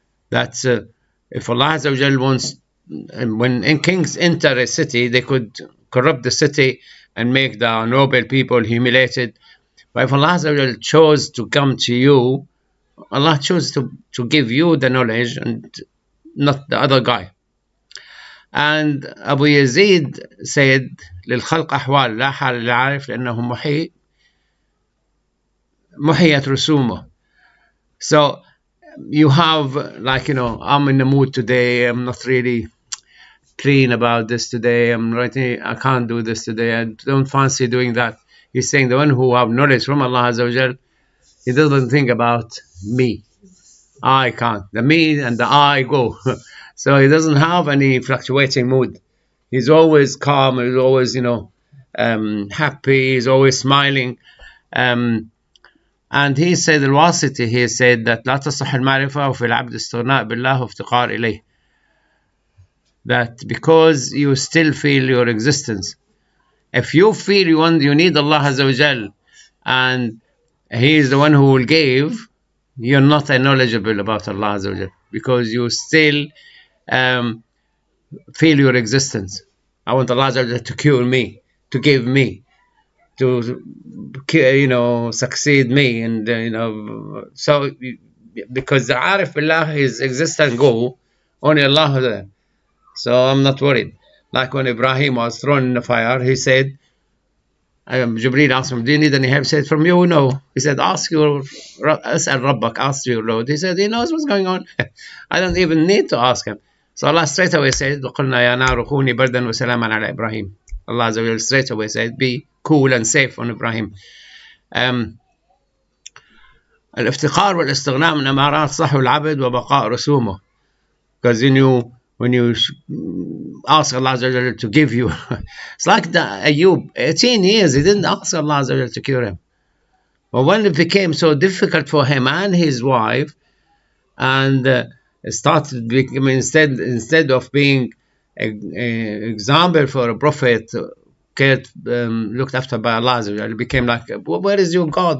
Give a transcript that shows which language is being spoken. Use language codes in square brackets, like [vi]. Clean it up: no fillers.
[en] That if Allah Azza wa Jalla wants, when kings enter a city, they could corrupt the city and make the noble people humiliated. But if Allah Azza wa Jalla chose to come to you, Allah chose to give you the knowledge and not the other guy. And Abu Yazid said, [ar] للخلق أحوال لا حال للعارف لأنه محيت رسومه. [en] So you have, like, I'm in the mood today, I'm not really clean about this today, I can't do this today, I don't fancy doing that. He's saying the one who have knowledge from Allah Azza wa Jal, he doesn't think about me. I can't. The me and the I go. So he doesn't have any fluctuating mood. He's always calm. He's always, happy. He's always smiling. And he said, [ar] الواسطي, [en] he said that [ar] لا تصح المعرفة وفي العبد استغناء بالله وافتقار إليه. [en] That because you still feel your existence. If you feel you need Allah Azza wa Jal, and He is the one who will give, you're not knowledgeable about Allah Azza wa Jal, because you still feel your existence. I want Allah Azza wa Jal to cure me, to give me, to succeed me, and so because the Arif Billah is exist and go, only Allah. So I'm not worried. Like when Ibrahim was thrown in the fire, he said, Jibreel asked him, do you need any help? He said, from you, no. He said, ask your Rabbak, ask your Lord. He said, he knows what's going on. I don't even need to ask him. So Allah straight away said, [ar] وَقُلْنَا يَا نَارُ كُونِي بَرْدًا وَسَلَامًا عَلَى إِبْرَاهِيمَ. [en] Allah Azza wa Jalla straight away said, be cool and safe on Ibrahim. [ar] الافتقار والاستغناء من أمارات صحو العبد وبقاء رسومه. [en] Because when you ask Allah Azza wa Jal to give you. It's like the Ayub, 18 years, he didn't ask Allah Azza wa Jal to cure him. But when it became so difficult for him and his wife, and started becoming, instead of being an example for a prophet, looked after by Allah Azza wa Jal, it became like, where is your God?